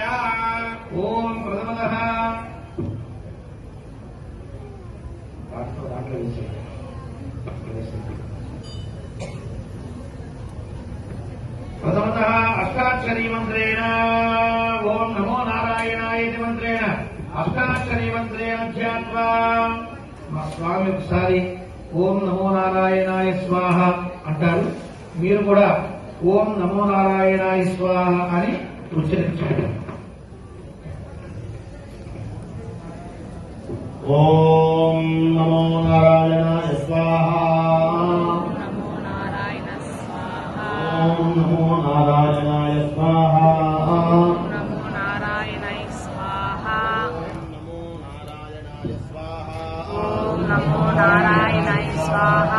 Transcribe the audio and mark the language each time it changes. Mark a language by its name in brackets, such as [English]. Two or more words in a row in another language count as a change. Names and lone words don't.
[Sanskrit] ఓం ప్రథమతః ప్రథమతః అష్టాక్షరీ మంత్రేణ ఓం నమో నారాయణాయ ఇతి మంత్రేణ అష్టాక్షరీ మంత్రేణ ధ్యాత్వా [Telugu] మా స్వామి ఒకసారి ఓం నమో నారాయణాయ స్వాహ అంటారు. మీరు కూడా [Sanskrit] ఓం నమో నారాయణాయ స్వాహ [Telugu] అని ఉచ్చరించండి. [Sanskrit] ఓం నమో నారాయణాయ స్వాహా ఓం నమో నారాయణాయ స్వాహా నమో నారాయణాయ స్వాహా ఓం నమో నారాయణాయ స్వాహా